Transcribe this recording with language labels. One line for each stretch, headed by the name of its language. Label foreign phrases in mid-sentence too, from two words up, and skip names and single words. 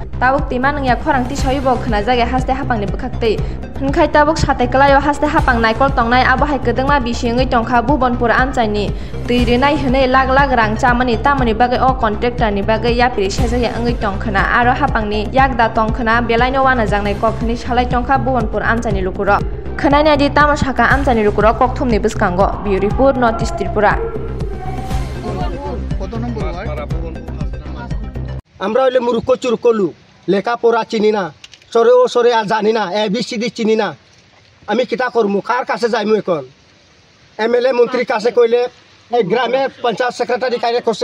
Kok Borok: Tabuk timan ya korang ti soibok khana jaga haste hapang ni bukakte hingkai tabuk sate kalayo haste hapang naikol tongnai abo hai kedengma bisingai tongkha bubonpur amchaini tuirinai hne lag rang chamani tamani bagai o contractor ni bagai ya piri sajaya angai tongkhana aro hapang ni yakda tongkhana belaino wana jangnai kokni salai tongkha bubonpur amchani lukuro khanaina di tamasaka amchani lukuro kokthum ni biskango beautiful northeast tripura
Bangla: আমরা হইলে মূর্খ চুরকলু লেখাপড়া চিনি না সরে ও সরে আর জানি না এবিসিডি চিনি না আমি কিতা করমু কার কাছে যাইমু এখন এমএলএ মন্ত্রীর কাছে কইলে এই গ্রামের পঞ্চায়েত সেক্রেটারি কাছে